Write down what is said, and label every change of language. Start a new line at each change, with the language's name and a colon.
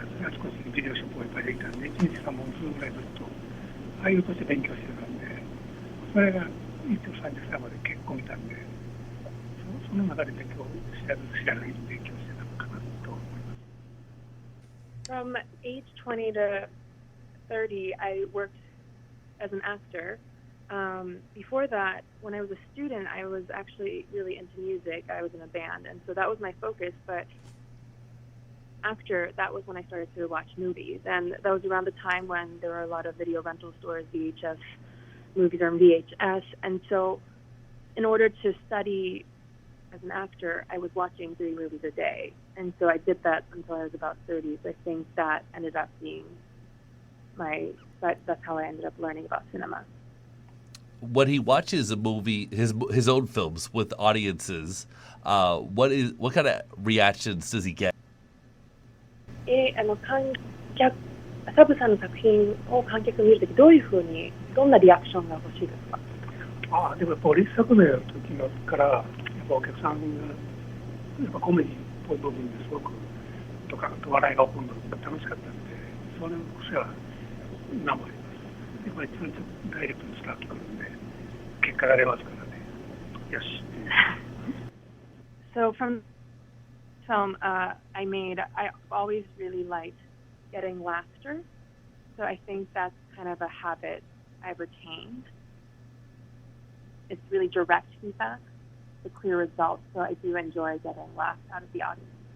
Japanese: ちこちにビデオショップがいっぱいできたんで、1日3本ずつぐらいずっと俳優として勉強してたんで、それが一応30歳まで結構見たんで、その中で勉強知らず知らずに勉強してたのかなと思います。
English: From age 20 to 30, I worked as an actor. Before that, when I was a student, I was actually really into music. I was in a band, and so that was my focus. But after that was when I started to watch movies, and that was around the time when there were a lot of video rental stores, VHS movies on VHS. And so in order to study as an actor, I was watching 3 movies a day. And so I did that until I was about 30. So I think that ended up being that's how I ended up learning about cinema. When he watches a movie, his own films with audiences, what kind of reactions does he get?
Japanese: 観客サブさんの作品を観客見るとき、どんなリアクションが欲しいですか？でもやっぱオリッサクの時のからやっぱお客さんがやっぱコメディっぽい部分ですごくとか笑いが起こるのが楽しかったんで、それこそは今もあります。やっぱりちゃんとダイレクトに伝わってくるんで結果が出ますからね。よし。
English: So from film I always really liked getting laughter. So I think that's kind of a habit I've retained. It's really direct feedback, the clear results. So I do enjoy getting laughs out of the audience.